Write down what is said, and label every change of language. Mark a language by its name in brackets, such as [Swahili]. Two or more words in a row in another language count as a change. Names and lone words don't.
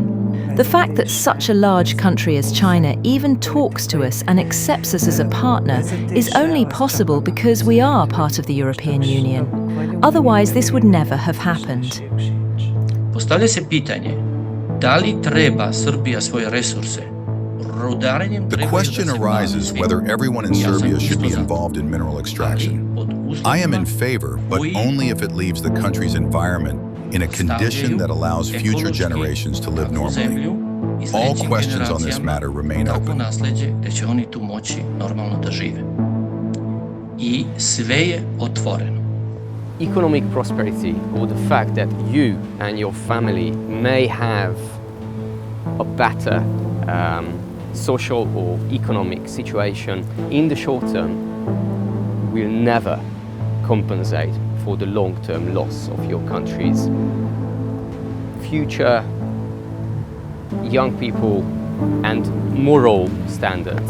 [English] The fact that such a large country as China even talks to us and accepts us as a partner is only possible because we are part of the European Union. Otherwise, this would never have happened. [Serbian] Postavlja se pitanje, da li treba Srbija svoje resurse [English] The question arises whether everyone in Serbia should be involved in mineral extraction. I am in favor, but only if it leaves the country's environment in a condition that allows future generations to live normally. All questions on this matter remain open. [Serbian] Da će oni tu moći normalno da žive. I sve je otvoreno. [English] Economic prosperity, or the fact that you and your family may have a better social or economic situation in the short term, will never compensate for the long-term loss of your country's future, young people and moral standards.